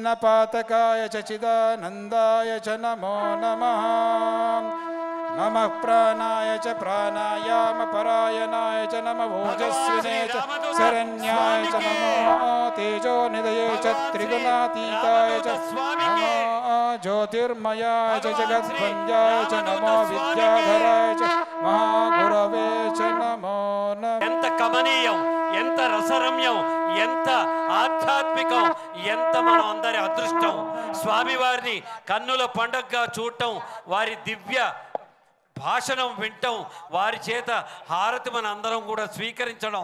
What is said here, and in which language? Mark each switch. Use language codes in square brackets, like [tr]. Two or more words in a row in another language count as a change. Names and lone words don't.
[sa] च चिदानन्दाय च नमो नमः नमः प्राणाय च प्राणायामपरायणाय च नमः ओजस्विने च शरण्याय च नमो तेजोनिधये च त्रिगुणातीताय च नमो ज्योतिर्मयाय च जगद्वन्द्याय च नमो विद्याधराय च महागुरवे च नमो नमः [te] ఎంత కమనీయం, ఎంత రసరమ్యం, ఎంత ఆధ్యాత్మికం, ఎంత మనం అందరి అదృష్టం. స్వామివారిని కన్నుల పండుగగా చూడటం, వారి దివ్య భాషణం వింటం, వారి చేత హారతి మన అందరం కూడా స్వీకరించడం.